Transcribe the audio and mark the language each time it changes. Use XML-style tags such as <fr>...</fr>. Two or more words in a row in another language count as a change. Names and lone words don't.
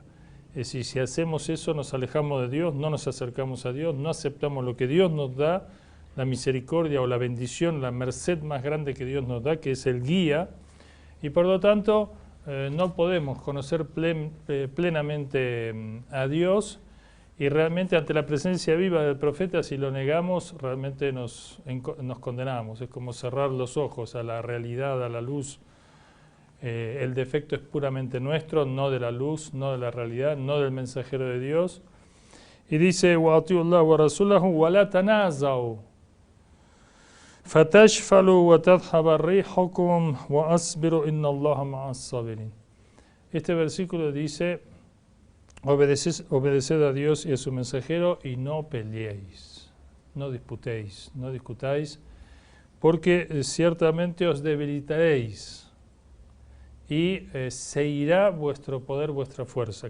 <es>Es decir, si hacemos eso, nos alejamos de Dios, no nos acercamos a Dios, no aceptamos lo que Dios nos da, la misericordia o la bendición, la merced más grande que Dios nos da, que es el guía, y por lo tanto no podemos conocer plenamente a Dios, y realmente ante la presencia viva del profeta, si lo negamos, realmente nos condenamos. Es como cerrar los ojos a la realidad, a la luz. El defecto es puramente nuestro, no de la luz, no de la realidad, no del mensajero de Dios. Y dice,</es> <ar>وَأَطِيعُوا اللَّهَ وَرَسُولَهُ وَلَا تَنَازَعُوا فَتَشْفَلُوا وَتَذْهَبَ رِيحُكُمْ وَأَصْبِرُوا إِنَّ اللَّهَ مَعَ الصَّابِرِينَ.</ar> <es>Este versículo dice, obedeced a Dios y a su mensajero y no peleéis, no disputéis, no discutáis, porque ciertamente os debilitaréis y se irá vuestro poder, vuestra fuerza.</es>